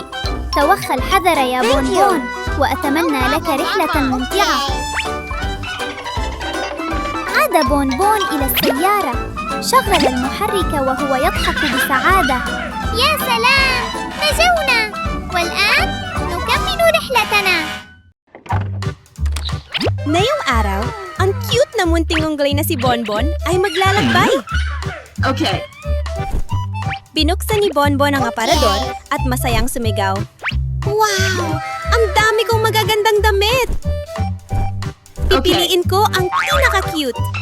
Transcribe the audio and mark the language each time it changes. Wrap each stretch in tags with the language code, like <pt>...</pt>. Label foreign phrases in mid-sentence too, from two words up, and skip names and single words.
<ar>توخى الحذر يا بونبون، وأتمنى لك رحلة ممتعة. عاد بونبون إلى السيارة، شغل المحرك وهو يضحك بسعادة. يا سلام، نجونا! والآن نكمل رحلتنا.</ar> <tl>Ngayong araw, ang cute na munting unggoy na si Bonbon ay maglalakbay. Okay. Binuksan ni Bonbon ang aparador at masayang sumigaw. Wow! Ang dami kong magagandang damit! Pipiliin ko ang pinaka-cute.</tl>